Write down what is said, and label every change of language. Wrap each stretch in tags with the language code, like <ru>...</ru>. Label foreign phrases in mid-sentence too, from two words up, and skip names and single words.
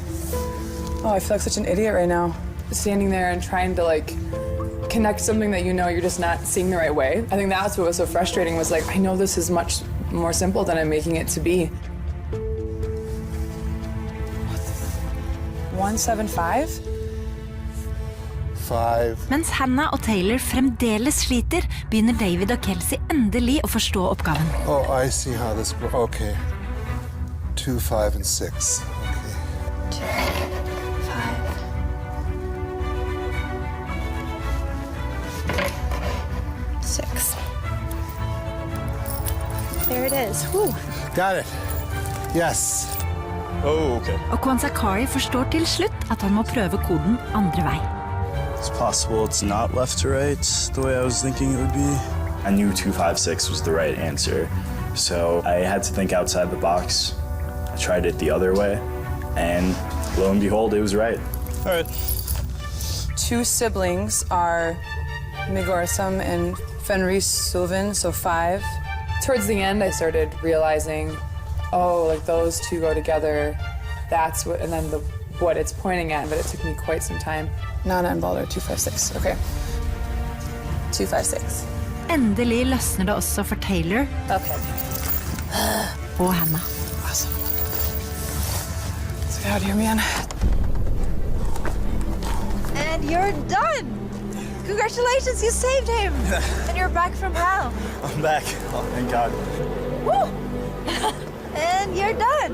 <en>Oh, I feel like such an idiot right now. Standing there and trying to like connect something that you know you're just not seeing the right way. I think that's what was so frustrating, was like, I know this is much more simple than I'm making it to be. What the... 175? 5.</en> <no>Mens Hannah og Taylor fremdeles sliter, begynner David og Kelsey endelig å forstå oppgaven.</no> <en>Oh, I see how this works. Okay. 2, 5, and 6. Okay. 6. There it is. Whew. Got it. Yes. Oh, okay.</en> <no>Og Kwanzakari forstår til slutt at han må prøve koden andre vei.</no> <en>It's possible it's not left to right the way I was thinking it would be. I knew 256 was the right answer, so I had to think outside the box. I tried it the other way, and lo and behold, it was right. All right. 2 siblings are Migorsum and Fenris Sylvan, so 5. Towards the end, I started realizing, oh, like those 2 go together. That's what, and then what it's pointing at, but it took me quite some time. Nana and Balder, 256. Okay. 256.</en> <no>Endelig løsner det også for Taylor</no> <en>Okay.</en> <no>og Hannah.</no> <en>Awesome. Let's get out of here, man. And you're done! Congratulations, you saved him! And you're back from hell. I'm back. Oh, thank God. Woo! And you're done!</en>